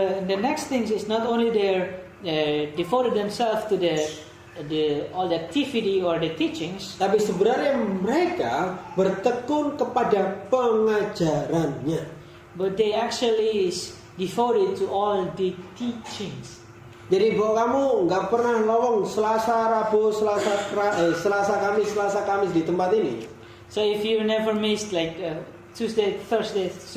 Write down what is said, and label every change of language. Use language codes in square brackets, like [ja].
[en] The next thing is not only they devoted themselves to the all the activity or the teachings, [id] tapi sebenarnya mereka bertekun kepada pengajarannya. [en] but they actually is devoted to all the teachings. [id] Jadi bahwa kamu nggak pernah lowong Selasa, Rabu, Selasa, Kamis di tempat ini. [en] So if you never missed like Tuesday, Thursday,